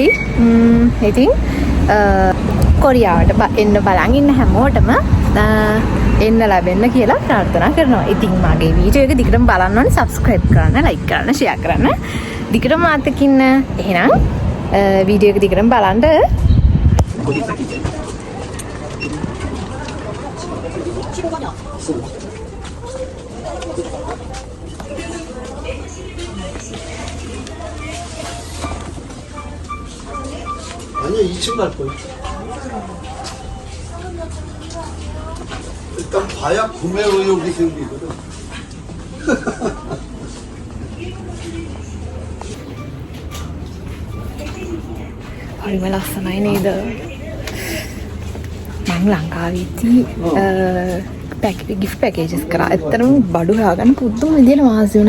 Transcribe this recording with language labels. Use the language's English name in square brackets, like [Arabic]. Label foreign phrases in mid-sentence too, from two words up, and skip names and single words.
[Sinhala] ඉතින් කොරියාවට එන්න බලන් ඉන්න හැමෝටම එන්න ලැබෙන්න කියලා ප්‍රාර්ථනා කරනවා. ඉතින් මගේ වීඩියෝ එක දිගටම බලන්න ඕනේ. subscribe කරන්න, like කරන්න, share කරන්න. දිගටම මාත් එක්ක ඉන්න. එහෙනම් වීඩියෝ එක දිගටම බලන්න. [Korean] 아니요, 2층 갈 거예요. 일단 봐야 구매 의욕이 생기거든. [Sinhala] හරිම ලස්සනයි නේද? මම ලංකාවේදී [English] gift packages [Sinhala] කරා. ඇත්තටම බඩු හොයාගන්න පුදුම විදියට වාසි වුණා.